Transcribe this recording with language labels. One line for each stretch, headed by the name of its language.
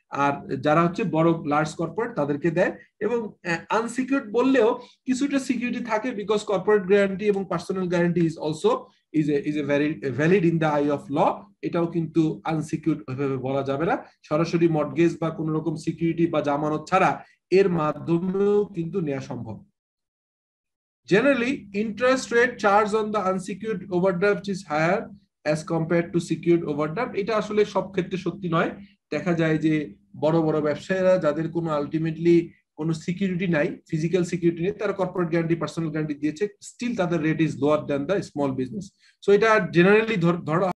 Bangla: আর যারা হচ্ছে বড় লার্জ কর্পোরেট তাদেরকে দেয়। এবং আনসিকিউরড বললেও কিছুটা সিকিউরিটি থাকে, বিকজ কর্পোরেট গ্যারান্টি এবং personal guarantee is also
English: is a very valid in the eye of law।
Bangla: এটাও কিন্তু আনসিকিউরড ভাবে বলা যাবে না, সরাসরি মর্টগেজ বা কোন রকম সিকিউরিটি বা জামানত ছাড়া এর মাধ্যমেও কিন্তু নেওয়া সম্ভব।
English: Generally, interest rate charged on the unsecured overdraft is higher as compared to secured overdraft।
Bangla: এটা আসলে সব ক্ষেত্রে সত্যি নয়। দেখা যায় যে বড় বড় ব্যবসায়ীরা যাদের কোনো আলটিমেটলি কোনো সিকিউরিটি নাই, ফিজিক্যাল সিকিউরিটি নেই, তারা কর্পোরেট গ্যারান্টি পার্সোনাল গ্যারান্টি দিয়েছে, স্টিল তাদের rate is lower than the small business. So এটা জেনারেলি ধরা